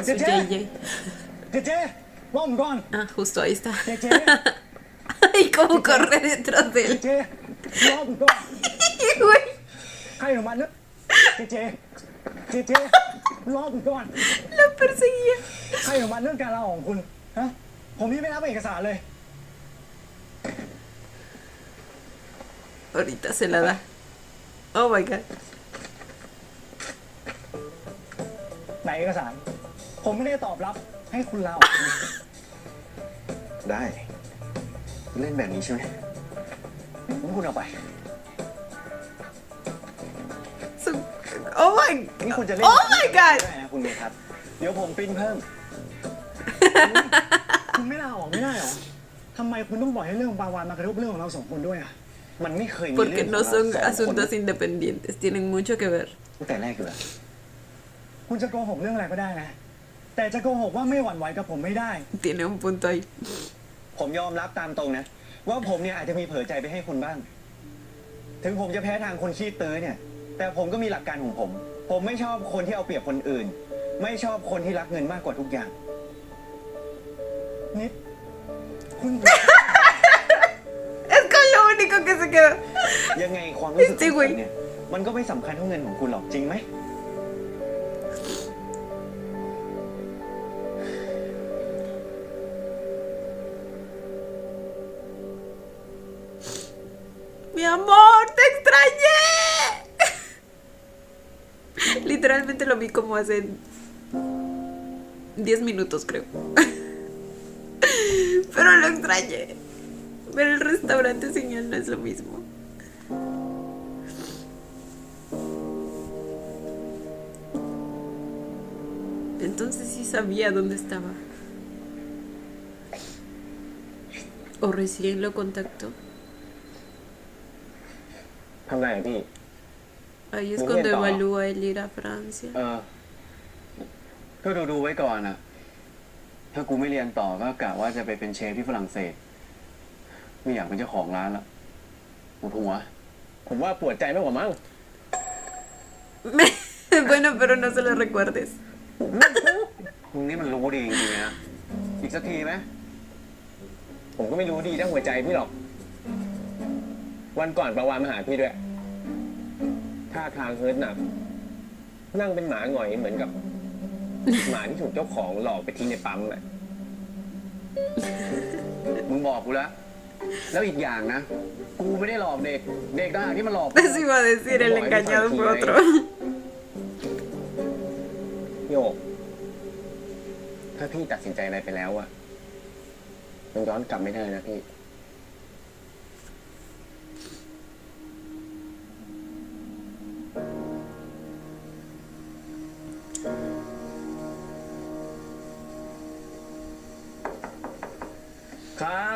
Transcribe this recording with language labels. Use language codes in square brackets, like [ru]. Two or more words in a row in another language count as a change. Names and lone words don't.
[es] ¡Jeje! JJ? [th] เจ๊รอผมก่อน [es] Ah, justo ahí está. [th] เจ๊ [es] Ay, cómo corre detrás de él. [th] เจ๊รอผมก่อน [es] Güey, [th] ใครของมันเนี่ยเจ๊รอผมก่อน [es] la perseguía. [th] ใครของมันเรื่องการลาออกของคุณ ฮะ ผมยังไม่รับเอกสารเลย [es] Ahorita se la da. [en] Oh my god. [th] ไหนเอกสาร ผมไม่ได้ตอบรับให้คุณลาออก ได้ เล่นแบบนี้ใช่ไหมงั้นคุณเอาไป [en] Su- Oh my [th] นี่คุณจะเล่น [en] Oh my god. [th] ได้นะคุณเมทัศน์เดี๋ยวผมปริ้นเพิ่ม คุณไม่ลาออกไม่ได้เหรอทำไมคุณต้องปล่อยให้เรื่องปาวานมากระทบเรื่องของเราสองคนด้วยอ่ะ มันไม่เคยมีเรื่ [es] Porque [th] อง [es] no [th] ของเรา [es] son [th] สองคน [es] asuntos independientes. Tienen mucho que ver. [th] ตั้งแต่แรกอยู่แล้ว คุณจะโกหกเรื่องอะไรก็ได้นะ แต่จะโกหกว่าไม่หวั่นไหวกับผมไม่ได้ [es] Tiene un punto ahí. [th] ผมยอมรับตามตรงนะ ว่าผมเนี่ยอาจจะมีเผลอใจไปให้คุณบ้าง ถึงผมจะแพ้ทางคนขี้ตื้อเนี่ย แต่ผมก็มีหลักการของผม ผมไม่ชอบคนที่เอาเปรียบคนอื่น ไม่ชอบคนที่รักเงินมากกว่าทุกอย่างนิดคุณ [es] Es con lo único que se quedó. [th] ยังไงความรู้สึกของ จริงเว้ คุ ย ณเนี่ยมันก็ไม่สำคัญเท่าเงินของคุณหรอกจริงไหม [es] Mi amor, te extrañé. Literalmente lo vi como hace 10 minutos, creo. Pero lo extrañé. Ver el restaurante sin él no es lo mismo. Entonces sí sabía dónde estaba. O recién lo contactó. [th] ทำไรอะพี่ [es] Ahí es Muy cuando bien, todo. evalúa el ir a Francia. [th] ก็ดูไว้ก่อนอ่ะ ถ้ากูไม่เรียนต่อก็กะว่าจะไปเป็นเชฟที่ฝรั่งเศส ไม่อยากเป็นเจ้าของร้านละปวดหัว ผมว่าปวดใจมากกว่ามั้ง [es] Bueno, pero no se lo recuerdes. [th] มึงนี่มันรู้ดีจริงๆนะอีกสักทีไหม ผมก็ไม่รู้ดีทั้งหัวใจพี่หรอก วันก่อนประวานมาหาพี่ด้วย ท่าทางเฮิร์ตหนัก นั่งเป็นหมาหงอยเหมือนกับ หมาที่ถูกเจ้าของหลอกไปทิ้งในปั๊มอะ มึงบอกกูแล้ว แล้วอีกอย่างนะ กูไม่ได้หลอกเด็ก เด็กต่างหากที่มาหลอก [es] Eso iba a decir, el engañado fue otro. [th] โยก ถ้าพี่ตัดสินใจอะไรไปแล้วอะมันย้อนกลับไม่ได้นะพี่ ครับ